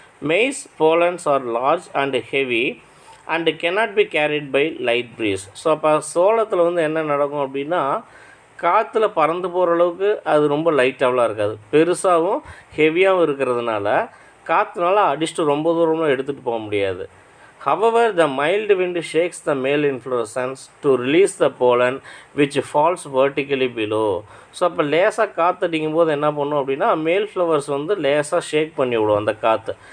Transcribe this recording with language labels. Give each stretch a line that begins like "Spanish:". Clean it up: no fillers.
English: Maize pollens are large and heavy and cannot be carried by light breeze.
Tamil: So அப்போ சோளத்தில் வந்து என்ன நடக்கும் அப்படின்னா காற்றுல பறந்து போகிற அளவுக்கு அது ரொம்ப லைட்டாகலாம் இருக்காது, பெருசாகவும் ஹெவியாகவும் இருக்கிறதுனால காற்றுனால அடிச்சுட்டு ரொம்ப தூரமாக எடுத்துகிட்டு போக முடியாது.
English: However, the mild wind shakes the male inflorescence to release the pollen which falls vertically below.
Tamil: So அப்போ லேசாக காற்று அடிக்கும் போது என்ன பண்ணும் அப்படின்னா மேல் ஃப்ளவர்ஸ் வந்து லேசாக ஷேக் பண்ணி விடும் அந்த காற்று.